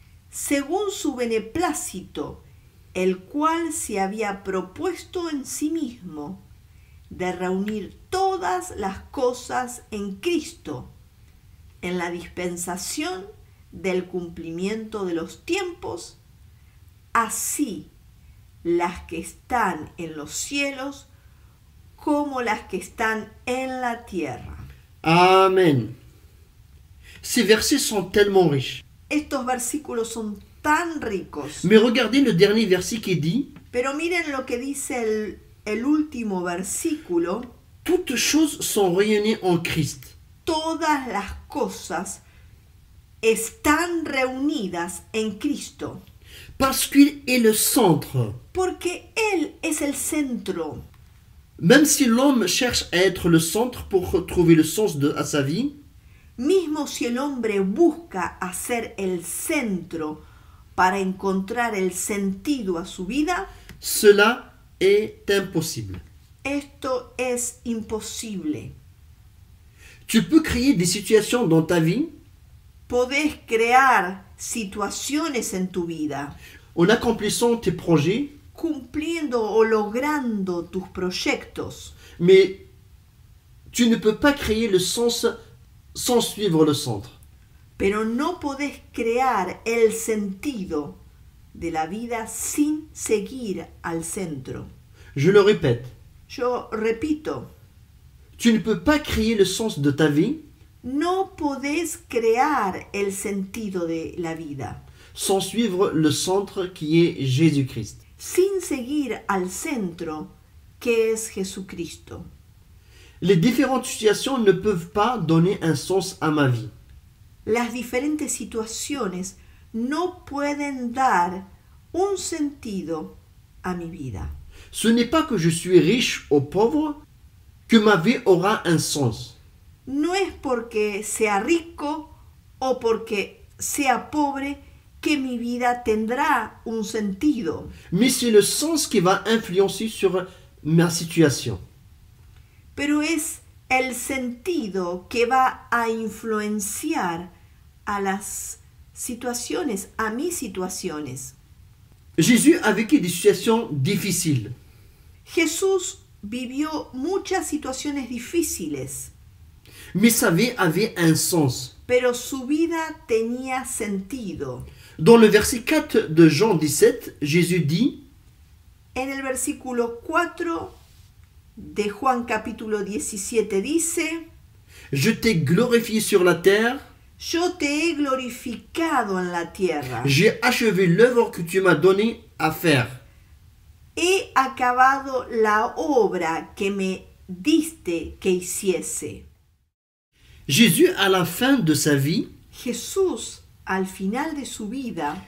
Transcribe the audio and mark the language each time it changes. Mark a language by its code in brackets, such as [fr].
[es] según su beneplácito, el cual se había propuesto en sí mismo, de reunir todas las cosas en Cristo, en la dispensación del cumplimiento de los tiempos, así las que están en los cielos como las que están en la tierra. Amen. [fr] Ces versets sont tellement riches. [es] Estos versículos son tan ricos, [fr] Mais regardez le dernier verset qui dit [es] pero miren lo que dice el último versículo: [fr] toutes choses sont réunies en Christ. [es] todas las cosas están reunidas en Cristo, [fr] Parce qu'il est le centre. [es] porque Él es el centro. [fr] Même si l'homme cherche à être le centre pour trouver le sens à sa vie, [es] Mismo si el hombre busca hacer el centro para encontrar el sentido a su vida, [fr] cela est impossible. [es] esto es imposible. [fr] Tu peux créer des situations dans ta vie [es] Podés crear situaciones en tu vida, [fr] en accomplissant tes projets, [es] cumpliendo o logrando tus proyectos, [fr] mais tu ne peux pas créer le sens sans suivre le centre. [es] pero no podés crear el sentido de la vida sin seguir al centro. [fr] Je le répète, [es] Yo repito, [fr] tu ne peux pas créer le sens de ta vie [es] no podés crear el sentido de la vida [fr] sans suivre le centre qui est Jésus-Christ. [es] sin seguir al centro que es Jesucristo. [fr] Les différentes situations ne peuvent pas donner un sens à ma vie. [es] Las diferentes situaciones no pueden dar un sentido a mi vida. [fr] Ce n'est pas que je suis riche ou pauvre que ma vie aura un sens. [es] No es porque sea rico o porque sea pobre que mi vida tendrá un sentido, [fr] Mais c'est le sens qui va influencer sur ma situation. [es] pero es el sentido que va a influenciar a las situaciones, a mis situaciones. [fr] Jésus a vécu des situations difficiles. [es] Jesús vivió muchas situaciones difíciles, [fr] Mais sa vie avait un sens. [es] pero su vida tenía sentido. [fr] Dans le verset 4 de Jean 17, Jésus dit [es] En el versículo 4 de Juan capítulo 17 dice: [fr] « Je t'ai glorifié sur la terre, [es] Yo te he glorificado en la tierra, [fr] j'ai achevé l'œuvre que tu m'as donnée à faire. [es] he acabado la obra que me diste que hiciese. » [fr] Jésus, à la fin de sa vie, [es] Jesús, al final de su vida,